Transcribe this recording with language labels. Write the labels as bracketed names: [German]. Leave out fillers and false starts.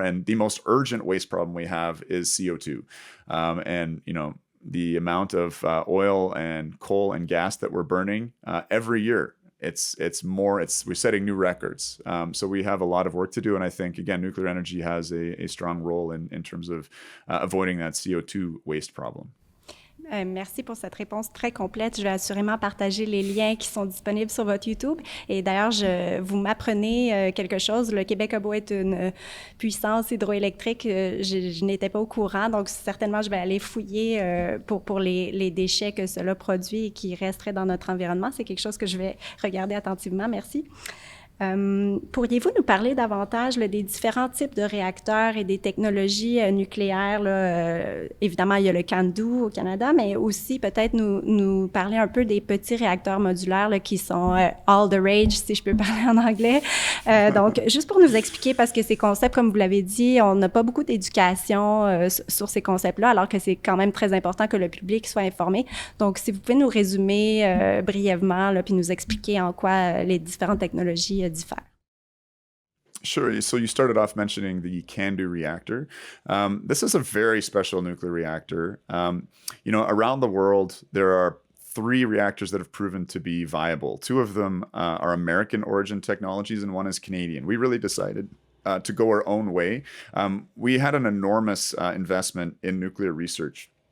[English] And the most urgent waste problem we have is CO2. The amount of oil and coal and gas that we're burning every year. We're setting new records. So we have a lot of work to do. And I think, again, nuclear energy has a strong role in terms of avoiding that CO2 waste problem. [French] Merci pour cette réponse très complète. Je vais assurément partager les liens qui sont disponibles sur votre YouTube. Et d'ailleurs, vous m'apprenez quelque chose. Le Québec a beau être une puissance hydroélectrique, je n'étais pas au courant. Donc, certainement, je vais aller fouiller pour les déchets que cela produit et qui resteraient dans notre environnement. C'est quelque chose que je vais regarder attentivement. Merci. Pourriez-vous nous parler davantage des différents types de réacteurs et des technologies nucléaires? Évidemment, il y a le CANDU au Canada, mais aussi peut-être nous parler un peu des petits réacteurs modulaires qui sont all the rage, si je peux parler en anglais. Donc, juste pour nous expliquer, parce que ces concepts, comme vous l'avez dit, on n'a pas beaucoup d'éducation sur ces concepts-là, alors que c'est quand même très important que le public soit informé. Donc, si vous pouvez nous résumer brièvement, puis nous expliquer en quoi les différentes technologies differ. [English] Sure. So you started off mentioning the CANDU reactor. This is a very special nuclear reactor. Around the world, there are 3 reactors that have proven to be viable. 2 of them are American origin technologies and one is Canadian. We really decided to go our own way. We had an enormous investment in nuclear research.